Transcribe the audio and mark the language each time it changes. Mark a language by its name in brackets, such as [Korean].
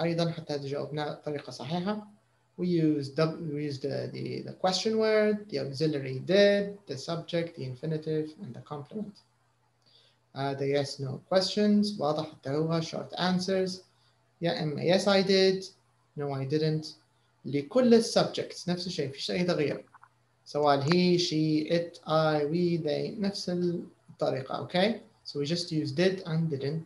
[Arabic] أيضا حتى جاوبنا بطريقة صحيحة. [English] We use the question word, the auxiliary did, the subject, the infinitive, and the complement. The yes, no questions. [Arabic] واضح حتى هو short answers. يا إما [English] yes I did, no I didn't. [Arabic] لكل subjects نفس الشيء فيش أي تغيير. سواء he, she, it, I, we, they نفس الطريقة. [English] Okay, so we just use did and didn't.